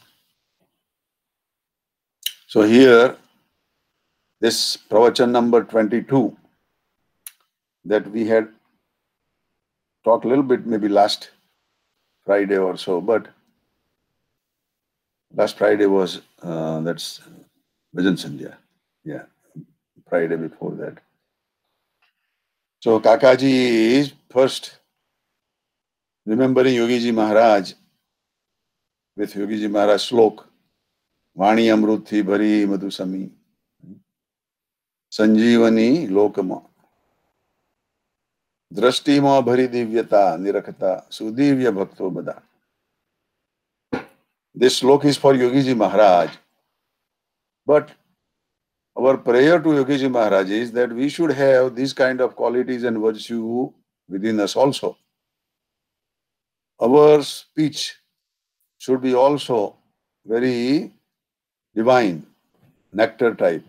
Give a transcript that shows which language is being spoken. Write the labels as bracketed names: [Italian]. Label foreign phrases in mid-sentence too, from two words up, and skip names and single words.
[English] So here, this pravachan number 22 that we had talked a little bit maybe last Friday or so, but last Friday was that's Bhajan Sandhya. Yeah, Friday before that. So Kakaji is first remembering Yogiji Maharaj with Yogiji Maharaj slok, [Gujarati] વાણી અમૃત થી ભરી મધુસમી, સંજીવની લોકમાં. દ્રષ્ટિમાં ભરી દિવ્યતા નિરખતા સુદિવ્ય ભક્તો બધા. [English] This slok is for Yogiji Maharaj. But our prayer to Yogiji Maharaj is that we should have these kind of qualities and virtue within us also. Our speech should be also very divine, nectar type.